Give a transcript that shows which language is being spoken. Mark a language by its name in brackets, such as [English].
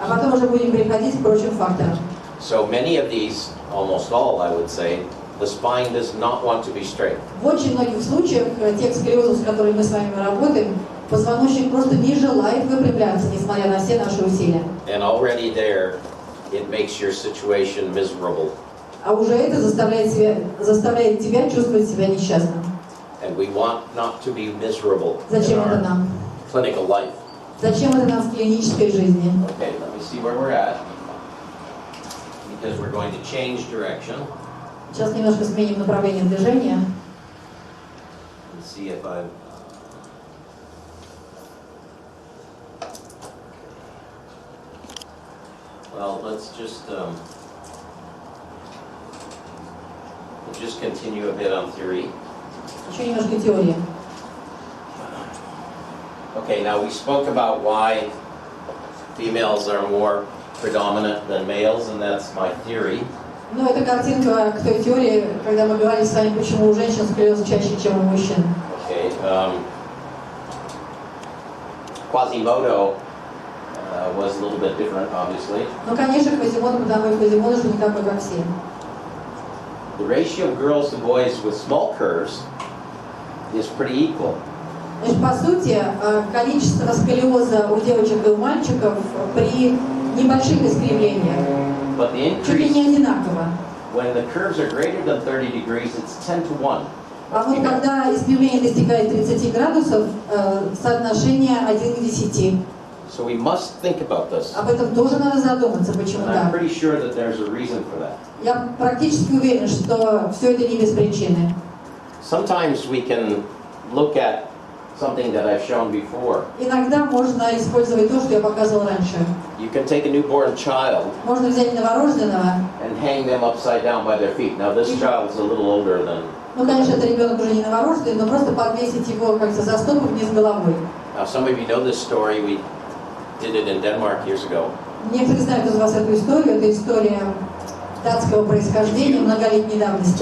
[Russian] А потом уже будем переходить к прочим факторам. [English] So many of these, almost all I would say, the spine does not want to be straight. [Russian] В очень многих случаях тех сколиозов, с которыми мы с вами работаем, позвоночник просто не желает выпрямляться, несмотря на все наши усилия. [English] And already there, it makes your situation miserable. [Russian] А уже это заставляет тебя чувствовать себя несчастным. [English] And we want not to be miserable in [Russian] Зачем это [English] our [Russian] нам? [English] clinical life. [Russian] Зачем это нам в клинической жизни? [English] Okay, let me see where we're at. Because we're going to change direction. [Russian] Сейчас немножко сменим направление движения. [English] Let's see if I... Well, let's just continue a bit on theory. [Russian] Еще немножко теории. [English] Okay, now we spoke about why females are more predominant than males, and that's my theory. [Russian] Ну, это картинка к той теории, когда мы говорили с вами, почему у женщин сколиоз чаще, чем у мужчин. [English] Okay, Quasimodo was a little bit different, obviously. [Russian] Ну, конечно, Квазимоdo, потому что Квазимоdo же не такой, как все. [English] The ratio of girls to boys with small curves is pretty equal. [Russian] Значит, по сути, количество сколиоза у девочек и у мальчиков при небольших искривлениях [English] But the [Russian] чуть ли [English] increase, [Russian] не одинаково. [English] when the curves are greater than 30 degrees, it's 10 to 1. [Russian] А вот когда искривление достигает 30 градусов, соотношение 1 к 10. [English] So we must think about this. [Russian] Об этом тоже надо задуматься, почему [English] And I'm pretty sure that there's a reason for that. [Russian] Я практически уверен, что все это не без причины. [English] Sometimes we can look at something that I've shown before. [Russian] Иногда можно использовать то, что я показывал раньше. [English] You can take a newborn child [Russian] Можно взять новорожденного. [English] and hang them upside down by their feet. Now this child's a little older than... [Russian] Ну, конечно, это ребенок уже не новорожденный, но просто подвесить его как-то за стопу вниз головой. [English] Now some of you know this story. We did it in Denmark years ago. [Russian] Некоторые знают из вас эту историю. Это история датского происхождения, многолетней давности.